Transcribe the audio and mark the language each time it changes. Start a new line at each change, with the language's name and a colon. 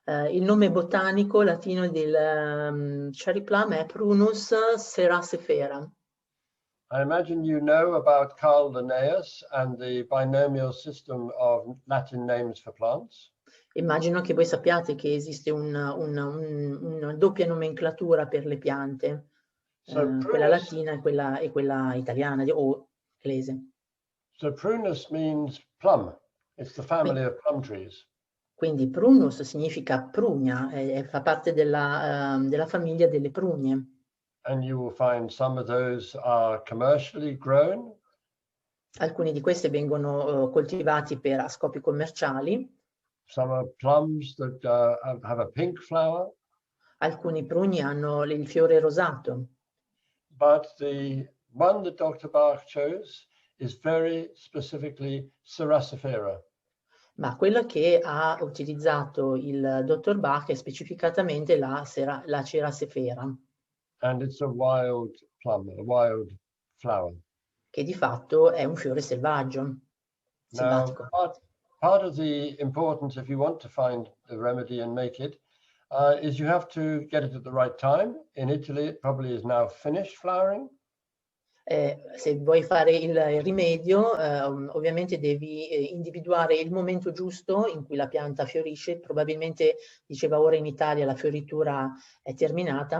Italian: Il nome botanico latino del cherry plum è Prunus cerasifera.
English: I imagine you know about Carl Linnaeus and the binomial system of Latin names for plants.
Italian: Immagino che voi sappiate che esiste una doppia nomenclatura per le piante, quella latina e quella italiana o inglese.
English: So prunus means plum. It's the family of plum trees.
Italian: Quindi prunus significa prugna, fa parte della famiglia delle prugne.
English: And you will find some of those are commercially grown.
Italian: Alcuni di questi vengono coltivati a scopi commerciali.
English: Some are plums that have a pink flower.
Italian: Alcuni prugni hanno il fiore rosato.
English: But the one that Dr. Bach chose is very specifically cerasifera.
Italian: Ma quella che ha utilizzato il dottor Bach è specificatamente la cerasifera.
English: And it's a wild plum, a wild flower.
Italian: Che di fatto è un fiore selvaggio.
English: Now, part of the importance, if you want to find the remedy and make it, is you have to get it at the right time. In Italy, it probably is now finished flowering.
Italian: Se vuoi fare il rimedio, ovviamente devi individuare il momento giusto in cui la pianta fiorisce. Probabilmente, diceva ora in Italia, la fioritura è terminata.